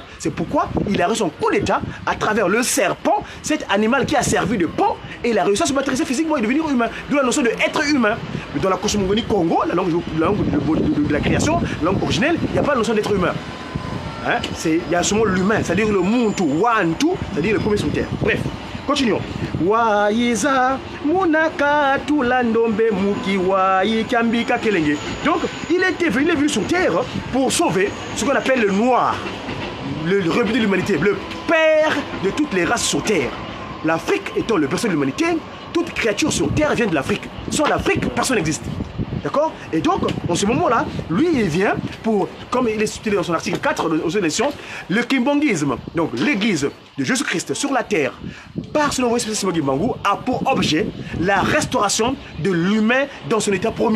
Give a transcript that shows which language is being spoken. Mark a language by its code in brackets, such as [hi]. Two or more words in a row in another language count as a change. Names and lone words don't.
[fr] C'est pourquoi il a reçu son coup d'état à travers le serpent, cet animal qui a servi de pont, et il a réussi à se matérialiser physiquement et devenir humain. D'où la notion d'être humain. Mais dans la cosmogonie Congo, la langue de la création, la langue originelle, il n'y a pas la notion d'être humain. Hein? Il y a seulement l'humain, c'est-à-dire le Muntu, Wantu, c'est-à-dire le premier sur terre. Bref. Continuons. [kg] Waiza munaka tulandombe muki wai kambika kelenge. [fr] Donc, il est venu sur terre pour sauver ce qu'on appelle le noir, le rebut de l'humanité, le père de toutes les races sur terre. L'Afrique étant le berceau de l'humanité, toute créature sur terre vient de l'Afrique. Sans l'Afrique, personne n'existe. D'accord? Et donc, en ce moment-là, lui, il vient pour, comme il est stipulé dans son article 4 aux élections, le kimbanguisme, donc l'église de Jésus-Christ sur la terre, par son envoyé spécial Kimbangu, a pour objet la restauration de l'humain dans son état premier.